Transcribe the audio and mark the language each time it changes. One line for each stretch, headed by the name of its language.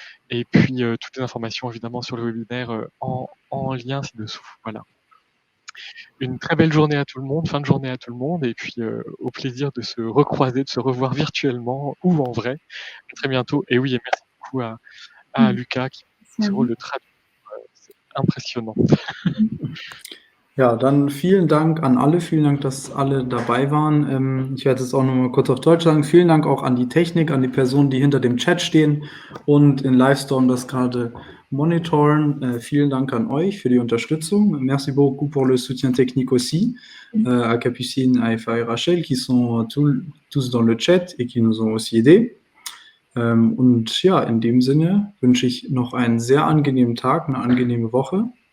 French: Et puis toutes les informations évidemment sur le webinaire en lien ci-dessous. Voilà. Une très belle journée à tout le monde, fin de journée à tout le monde, et puis au plaisir de se recroiser, de se revoir virtuellement ou en vrai. À très bientôt. Et oui, et merci beaucoup à Lucas qui a ce rôle de traducteur. C'est impressionnant.
German: Ja, dann vielen Dank an alle, vielen Dank, dass alle dabei waren. Ich werde jetzt auch nochmal kurz auf Deutsch sagen. Vielen Dank auch an die Technik, an die Personen, die hinter dem Chat stehen und in Livestorm das gerade monitoren. Vielen Dank an euch für die Unterstützung.
French: Merci beaucoup pour le soutien technique aussi à Capucine, à Eva et Rachel qui sont tous dans le chat et qui nous ont aussi aidés.
German: Und ja, in dem Sinne wünsche ich noch einen sehr angenehmen Tag, eine angenehme Woche.